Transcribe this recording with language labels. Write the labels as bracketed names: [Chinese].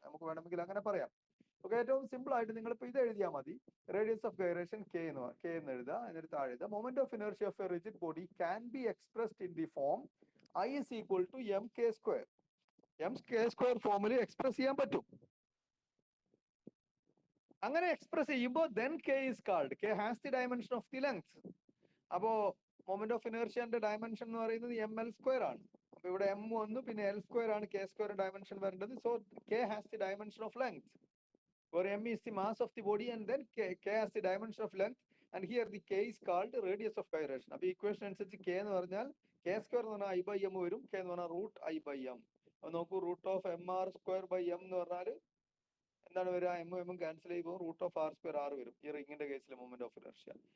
[Malayalam] നമുക്ക് വേണമെങ്കിൽ അങ്ങനെ പറയാം. ഓക്കെ, ഏറ്റവും സിമ്പിൾ ആയിട്ട് നിങ്ങൾ ഇപ്പൊ ഇത് എഴുതിയാൽ മതി. റേഡിയസ് ഓഫ് ഗൈറേഷൻ k എന്ന് എഴുതുക. എന്നിട്ട് താഴെ എഴുതുക, [English] Moment of inertia of a rigid body can be expressed in the form I is equal to mk square. [Malayalam] mk square ഫോമിൽ എക്സ്പ്രസ് ചെയ്യാൻ പറ്റും. അങ്ങനെ എക്സ്പ്രസ് ചെയ്യുമ്പോൾ [English] then k is called, k has the dimension of the length. [Malayalam] അപ്പോ moment of ഇനർഷ്യന്റെ dimension എന്ന് പറയുന്നത് ml square ആണ്. അപ്പൊ ഇവിടെ m വന്നു, പിന്നെ l സ്ക്വയർ ആണ് k സ്ക്വയർ ഡയമെൻഷൻ വരേണ്ടത്. [English] So k has the dimension of length, where m is the mass of the body and then k has the dimension of length, and here the k is called radius of gyration. [Malayalam] അപ്പൊ equation അനുസരിച്ച് k എന്ന് പറഞ്ഞാൽ k square എന്ന് പറഞ്ഞാൽ I/m വരും. k എന്ന് പറഞ്ഞാൽ root I/m. അപ്പൊ നോക്കൂ, root of mr square by m എന്ന് പറഞ്ഞാൽ എന്താണ് വരിക? m ക്യാൻസൽ ചെയ്യുമ്പോൾ root of r square r വരും. ഈ റിങ്ങിന്റെ കേസിൽ മൊമെന്റ് ഓഫ് ഇനർഷ്യ.